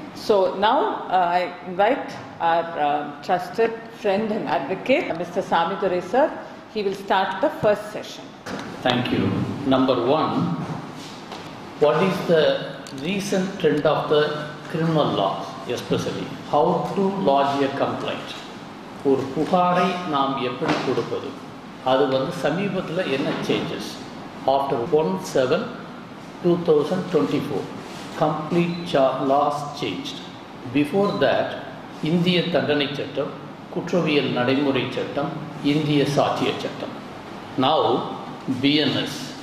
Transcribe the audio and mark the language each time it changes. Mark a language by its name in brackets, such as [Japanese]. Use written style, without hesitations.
[English] So now I invite our trusted friend and advocate, Mr. Samidurai sir. He will start the first session. Thank you. Number one, what is the recent trend of the criminal laws, especially how to lodge a complaint? [Tamil] ஒரு புகாரை நாம் எப்படி கொடுப்பது? அது வந்து சமீபத்தில் என்ன changes? [English] After 1/7/2024, complete laws changed. Before that, [Tamil] இந்திய தண்டனை சட்டம், குற்றவியல் நடைமுறை சட்டம், இந்திய சாட்சிய சட்டம். [English] Now, BNSS.